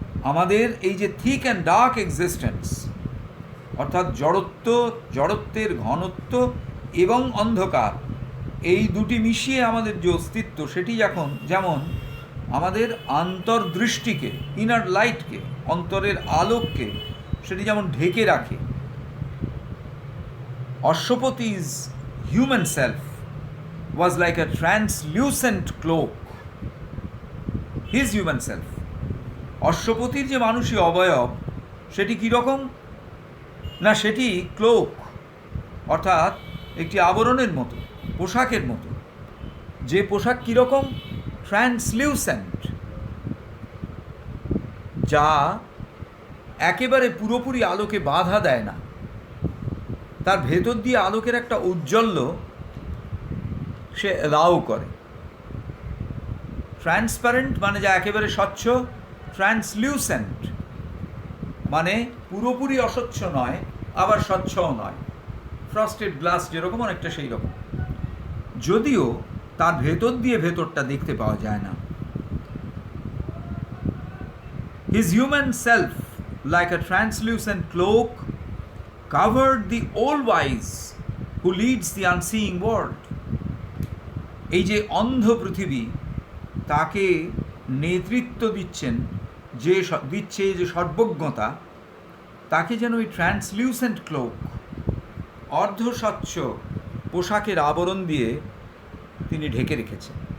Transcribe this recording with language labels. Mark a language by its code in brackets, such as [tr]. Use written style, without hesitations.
[bn] আমাদের এই যে [en] thick and dark existence, [bn] অর্থাৎ জড়ত্বের ঘনত্ব এবং অন্ধকার, এই দুটি মিশিয়ে আমাদের যে অস্তিত্ব, সেটি যেমন আমাদের অন্তর্দৃষ্টিকে, [en] inner লাইটকে, [bn] অন্তরের আলোককে সেটি যেমন ঢেকে রাখে। [en] Ashwapati's human self was like a translucent cloak. His human self, [bn] অশ্বপতির যে মানুষই অবয়ব, সেটি কীরকম না, সেটি ক্লোক, অর্থাৎ একটি আবরণের মতো, পোশাকের মতো। যে পোশাক কীরকম? ট্রান্সলিউসেন্ট, যা একেবারে পুরোপুরি আলোকে বাধা দেয় না, তার ভেতর দিয়ে আলোকের একটা ঔজ্জ্বল্য সে অ্যালাউ করে। ট্রান্সপারেন্ট মানে যা একেবারে স্বচ্ছ, ট্রান্সলিউসেন্ট মানে পুরোপুরি অস্বচ্ছ নয়, আবার স্বচ্ছও নয়। [en] frosted glass [bn] যেরকম, অনেকটা সেই রকম, যদিও তার ভেতর দিয়ে ভেতরটা দেখতে পাওয়া যায় না। [en] His human self, like a translucent cloak, covered the all-wise who leads the unseeing world. [bn] এই যে অন্ধ পৃথিবী, তাকে নেতৃত্ব দিচ্ছে যে সর্বজ্ঞতা, তাকে যেন ওই [en] translucent cloak, [bn] অর্ধস্বচ্ছ পোশাকের আবরণ দিয়ে তিনি ঢেকে রেখেছেন।